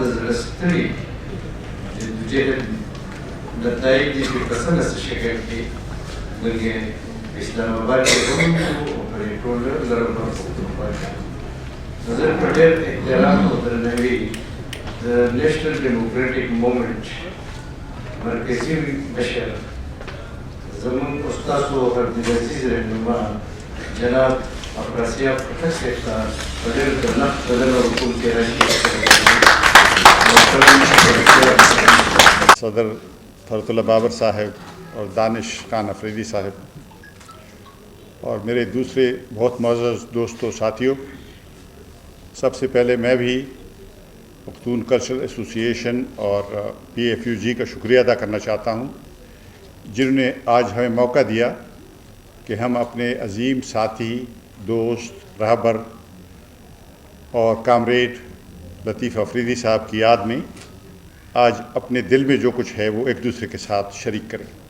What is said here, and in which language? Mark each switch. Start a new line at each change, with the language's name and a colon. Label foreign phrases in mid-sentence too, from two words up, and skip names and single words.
Pashto: زړه ستړي جدوجهد نتایج دي چې په څه نسه شکل کې موږ اسلام آباد کې هم او پرې ټول لرم پښتونخوا کې زه په ډېر احترام او درناوي د نیشنل ډیموکراټیک مومنټ مرکزي مشر زمون استاد عبدالعزیز رهنما جناب افراسیاب پټک صاحب ته په ډېر درنښت بلنه وکړم چې راشي.
Urdu: صدر فرت اللہ بابر صاحب اور دانش خان افریدی صاحب اور میرے دوسرے بہت معزز دوستوں ساتھیوں، سب سے پہلے میں بھی پختون کلچرل ایسوسی ایشن اور PFUG کا شکریہ ادا کرنا چاہتا ہوں جنہوں نے آج ہمیں موقع دیا کہ ہم اپنے عظیم ساتھی، دوست، رہبر اور کامریڈ لطیف افریدی صاحب کی یاد میں آج اپنے دل میں جو کچھ ہے وہ ایک دوسرے کے ساتھ شریک کریں۔